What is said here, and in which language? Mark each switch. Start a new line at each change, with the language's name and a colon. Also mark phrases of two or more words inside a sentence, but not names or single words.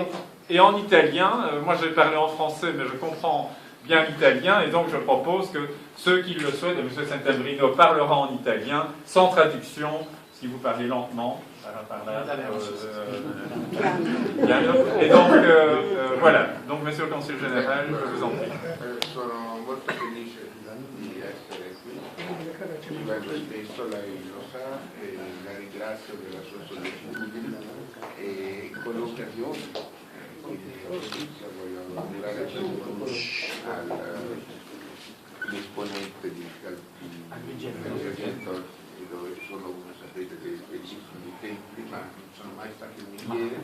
French: Et en italien, moi je vais parler en français, mais je comprends bien l'italien, et donc je propose que ceux qui le souhaitent, et M. Santabrino parlera en italien, sans traduction, si vous parlez lentement. Et donc, voilà. Donc, Monsieur le Consul Général, je vous en prie.
Italian: Sono molto felice di essere qui, ci vengo spesso, lei lo sa, e la ringrazio della sua sollecitudine e con l'occasione voglio augurare all'esponente di Agrigento, dove sono, come sapete, dei bellissimi templi, ma non sono mai stato in miniere.